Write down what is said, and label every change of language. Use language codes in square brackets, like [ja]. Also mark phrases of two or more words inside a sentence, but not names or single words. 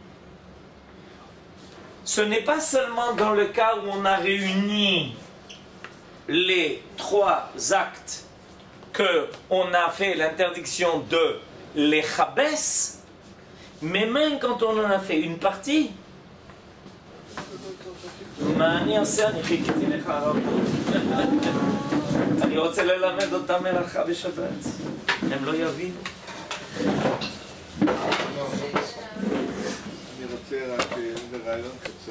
[fr] Ce n'est pas seulement dans le cas où on a réuni les trois actes qu'on a fait l'interdiction de les chabès, mais même quand on en a fait une partie, [he] אני רוצה ללמד אותם מלאכה בשבת, הם לא יבינו. אני רוצה רק איזה רעיון קצר.